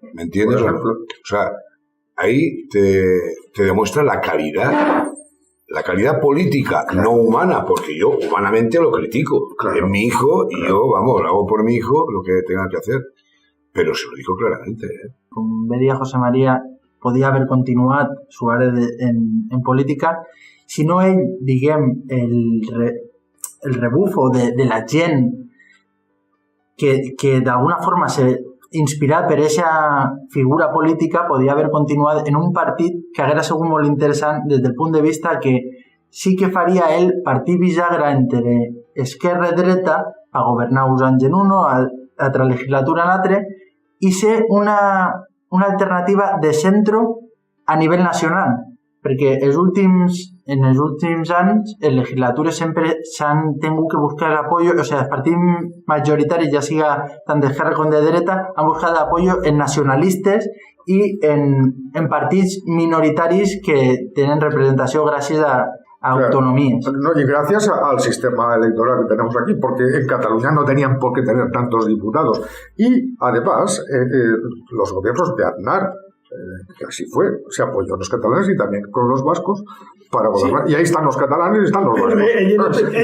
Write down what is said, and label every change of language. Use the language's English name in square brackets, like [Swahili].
[Spanish] ¿Me entiendes? Por ejemplo. O sea, ahí te demuestra la calidad política, no humana, porque yo humanamente lo critico. Claro, es mi hijo y yo, vamos, hago por mi hijo lo que tenga que hacer. Pero se lo dijo claramente. [Catalan] Com bé dia José María, podia haver continuat Suárez en política si no ell, diguem, el rebufo de la gent que d'alguna forma inspirat per aquesta figura política podia haver continuat en un partit que haguera sigut molt interessant des del punt de vista que sí que faria el partit bisagra entre esquerra i dreta a governar uns anys en uno, altra legislatura en l'altre, i ser una alternativa de centro a nivell nacional, perquè en els últims anys les legislatures sempre s'han tingut que buscar el apoyo, o sigui, els partits majoritaris, ja siga tant d'esquerra com de dreta, han buscat apoyo en nacionalistes i en partits minoritaris que tenen representació gràcies a autonomías. [Spanish] No, y gracias al sistema electoral que tenemos aquí, porque en Cataluña no tenían por qué tener tantos diputados. Y además, los gobiernos de Aznar, que así fue, se apoyó a los catalanes y también con los vascos para gobernar. Sí. Y ahí están los catalanes y están los vascos.